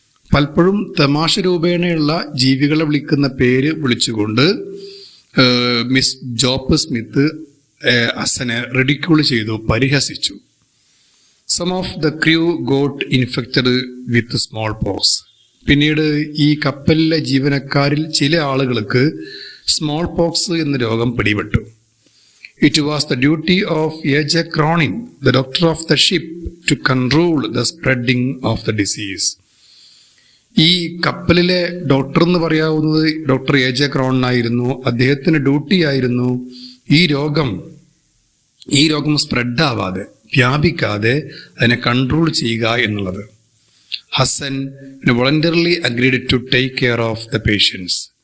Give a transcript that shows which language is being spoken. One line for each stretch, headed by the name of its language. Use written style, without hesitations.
Malayalam: പലപ്പോഴും തമാശ രൂപേണയുള്ള ജീവികളെ വിളിക്കുന്ന പേര് വിളിച്ചുകൊണ്ട് മിസ് ജോപ്പ് സ്മിത്ത് ഹസനെ റിഡിക്യൂൾ ചെയ്തു, പരിഹസിച്ചു.
English: Some of the crew got infected with smallpox.
Malayalam: പിന്നീട് ഈ കപ്പലിലെ ജീവനക്കാരിൽ ചില ആളുകൾക്ക് സ്മോൾ പോക്സ് എന്ന രോഗം പിടിപെട്ടു.
English: It was the duty of A.J. Cronin, the doctor of the ship, to control the spreading of the disease.
Malayalam: ഈ കപ്പലിലെ ഡോക്ടർ എന്ന് പറയാവുന്നത് ഡോക്ടർ എ.ജെ. ക്രോണിനായിരുന്നു. അദ്ദേഹത്തിന് ഡ്യൂട്ടി ആയിരുന്നു ഈ രോഗം സ്പ്രെഡ് ആവാതെ, വ്യാപിക്കാതെ അതിനെ കൺട്രോൾ ചെയ്യുക എന്നുള്ളത്.
English: Hasan voluntarily agreed to take care of the patients.